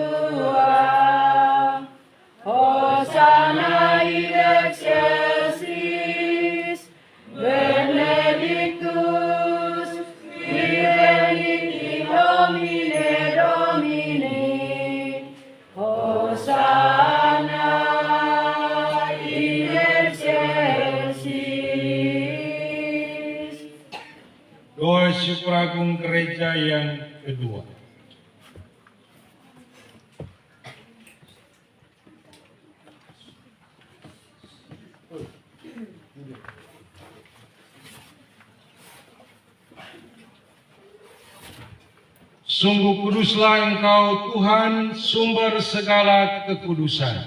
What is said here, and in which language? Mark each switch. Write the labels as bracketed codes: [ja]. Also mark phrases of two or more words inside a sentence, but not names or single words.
[la] tua, Hosanna in excelsis, benedictus, benedicti nomine Domini, Hosanna in excelsis. [id] Doa syukur agung gereja yang kedua. Sungguh kuduslah Engkau Tuhan, sumber segala kekudusan.